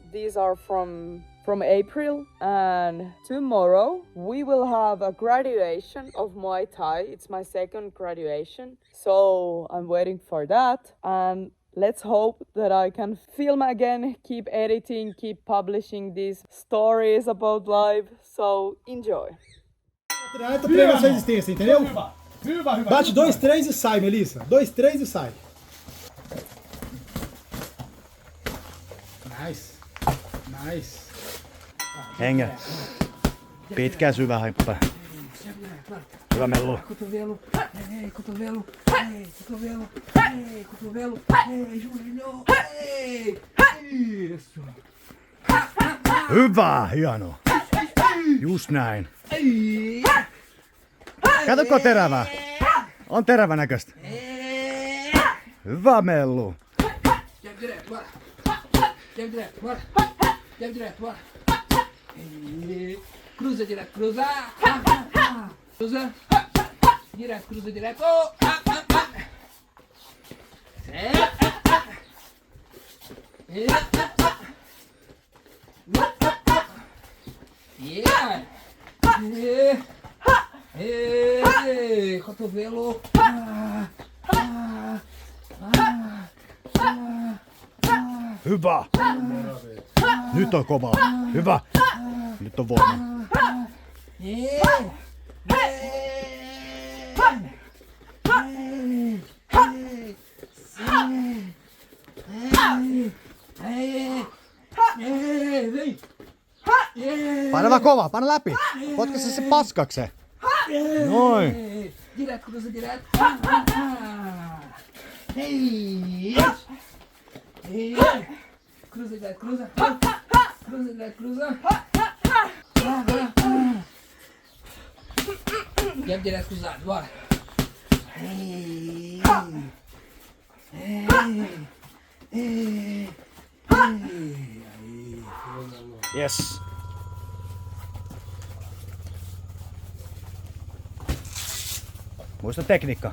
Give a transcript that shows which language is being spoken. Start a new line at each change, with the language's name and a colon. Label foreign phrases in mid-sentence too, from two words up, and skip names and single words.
English: These are from April, and tomorrow we will have a graduation of Muay Thai. It's my second graduation, so I'm waiting for that, and let's hope that I can film again, keep editing, keep publishing these stories about life. So enjoy.
Portuguese: Treina sua resistência, entendeu? Bate 2, 3 e sai, Melissa. 2, 3 e sai. Nice.
Finnish: Hengä. Pitkä syvä hyppä. Hyvä mellu.
Portuguese: Cotovelo, cotovelo, cotovelo, cotovelo, joelho, isso.
Finnish: Hyvä, hieno. Just näin. Katoko terävää? On terävä näköistä. Hyvä mellu.
Portuguese: Jab direto, bora. Jab direto, bora. Jab direto, bora. Cruza direto, cruza. Cruza. Direto, cruza direto. Yeah. Cotovelo.
Finnish: Hyvä. Nyt on kova. Hyvä. Nyt on voima. Paina vaan kova, paina läpi. Potka se paskakseen. Noin.
Portuguese: Direto, cruza direto. Hey. Cruza direto, cruza. Cruza direto, cruza. Jab direto cruzado, bora. Yes.
Finnish: Muista tekniikka.